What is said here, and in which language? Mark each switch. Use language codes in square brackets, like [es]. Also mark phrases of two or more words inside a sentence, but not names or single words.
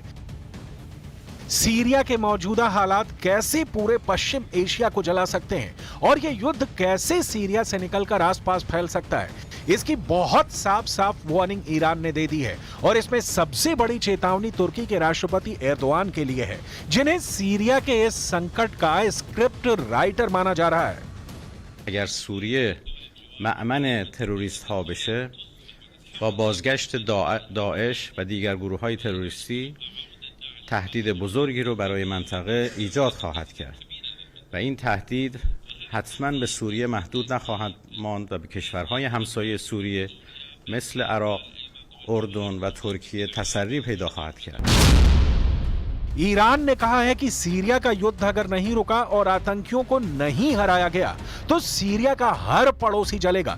[hi] सीरिया के मौजूदा हालात कैसे पूरे पश्चिम एशिया को जला सकते हैं और यह युद्ध कैसे सीरिया से निकलकर आसपास फैल सकता है, इसकी बहुत साफ साफ वार्निंग ईरान ने दे दी है। और इसमें सबसे बड़ी चेतावनी तुर्की के राष्ट्रपति एर्दोआन के लिए है, जिन्हें सीरिया के इस संकट का [en] script writer [hi] माना जा रहा है। [fa] اگر سوریه مأمن تروریست ها بشه با بازگشت داعش و دیگر گروه های تروریستی تهدید بزرگی رو برای منطقه ایجاد خواهد کرد و این تهدید حتما به سوریه محدود نخواهد ماند و به کشورهای همسایه سوریه مثل عراق، اردن و ترکیه تسری پیدا خواهد کرد. [hi] ईरान ने कहा है कि सीरिया का युद्ध अगर नहीं रुका और आतंकियों को नहीं हराया गया तो सीरिया का हर पड़ोसी जलेगा।